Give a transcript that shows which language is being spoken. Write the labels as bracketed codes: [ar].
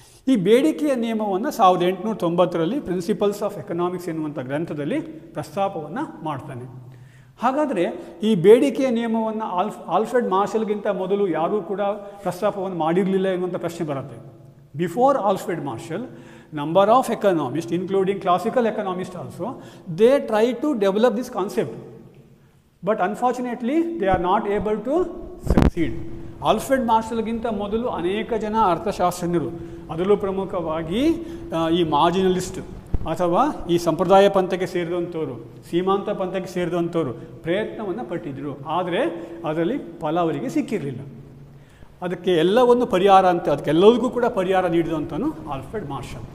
[kn] ಈ ಬೇಡಿಕೆಯ ನಿಯಮವನ್ನು 1890ರಲ್ಲಿ ಪ್ರಿನ್ಸಿಪಲ್ಸ್ ಆಫ್ ಎಕನಾಮಿಕ್ಸ್ ಎನ್ನುವಂಥ ಗ್ರಂಥದಲ್ಲಿ ಪ್ರಸ್ತಾಪವನ್ನು ಮಾಡ್ತಾನೆ. ಹಾಗಾದರೆ ಈ ಬೇಡಿಕೆಯ ನಿಯಮವನ್ನು ಆಲ್ಫ್ರೆಡ್ ಮಾರ್ಷಲ್ಗಿಂತ ಮೊದಲು ಯಾರೂ ಕೂಡ ಪ್ರಸ್ತಾಪವನ್ನು ಮಾಡಿರಲಿಲ್ಲ ಎನ್ನುವಂಥ ಪ್ರಶ್ನೆ ಬರುತ್ತೆ. [en] Before Alfred Marshall, number of economists, including classical economists also, they try to develop this concept, but unfortunately they are not able to succeed. [kn] Alfred ಮಾರ್ಷಲ್ಗಿಂತ ಮೊದಲು ಅನೇಕ ಜನ ಅರ್ಥಶಾಸ್ತ್ರಜ್ಞರು, ಅದರಲ್ಲೂ ಪ್ರಮುಖವಾಗಿ ಈ ಮಾರ್ಜಿನಲಿಸ್ಟ್ ಅಥವಾ ಈ ಸಂಪ್ರದಾಯ ಪಂಥಕ್ಕೆ ಸೇರಿದಂಥವರು, ಸೀಮಾಂತ ಪಂಥಕ್ಕೆ ಸೇರಿದಂಥವರು ಪ್ರಯತ್ನವನ್ನು ಪಟ್ಟಿದ್ದರು. ಆದರೆ ಅದರಲ್ಲಿ ಫಲ ಅವರಿಗೆ ಸಿಕ್ಕಿರಲಿಲ್ಲ. ಅದಕ್ಕೆ ಎಲ್ಲವನ್ನು ಅದಕ್ಕೆಲ್ಲರಿಗೂ ಕೂಡ ಪರಿಹಾರ ನೀಡಿದಂಥನು ಆಲ್ಫ್ರೆಡ್ ಮಾರ್ಷಲ್.